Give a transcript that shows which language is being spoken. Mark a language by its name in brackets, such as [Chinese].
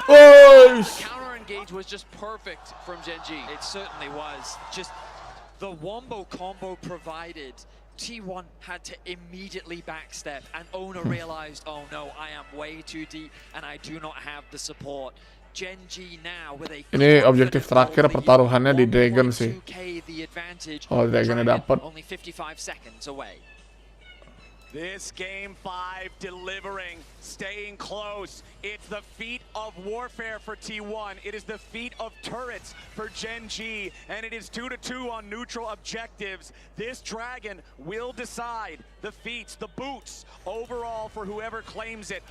[English] The counter engage was just perfect from Gen G. It certainly was. Just the wombo combo provided. T1 had to immediately backstep and Owner realized, oh no, I am way too deep and I do not have the support. Gen G now with a [Indonesian] ini objektif terakhir pertaruhannya di Dragon sih. Oh, Dragonnya dapat. [English] Only 55 seconds away. This game 5 delivering, staying close. It's the feat of warfare for T1. It is the feat of turrets for Gen G, and it is 2-2 on neutral objectives. This dragon will decide the feats, the boots, overall for whoever claims it.